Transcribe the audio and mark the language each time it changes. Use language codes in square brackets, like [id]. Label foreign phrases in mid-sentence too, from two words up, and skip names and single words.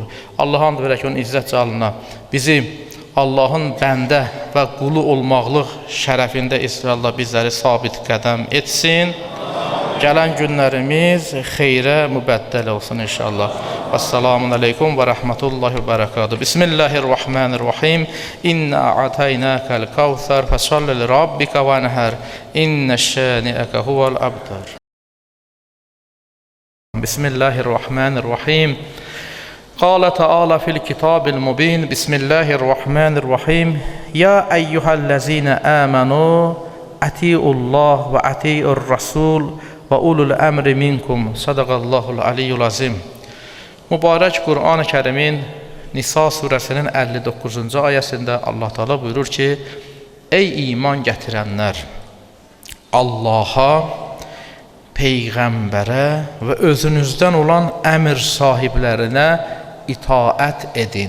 [az] Allah and verək onun izzət calına bizi Allahın bəndə və qulu olmaqlıq şərəfində İsrallah bizləri sabit qədəm etsin. Gələn günlərimiz xeyrə mübəddəl olsun inşallah. [ar] والسلام عليكم ورحمة الله وبركاته. بسم الله الرحمن الرحيم. إنا أعطيناك الكوثر فصل لربك وانحر. إن شانئك هو الأبتر. بسم الله الرحمن الرحيم. قال تعالى في الكتاب المبين بسم الله الرحمن الرحيم يا أيها الذين آمنوا أطيعوا الله وأطيعوا الرسول وأولو الأمر منكم صدق الله العلي العظيم. [az] Mübarək Qur'an-ı Kərimin Nisa surəsinin 59-cu ayəsində Allah Teala buyurur ki, Ey iman gətirənlər, Allaha, Peyğəmbərə və özünüzdən olan əmr sahiblərinə itaət edin.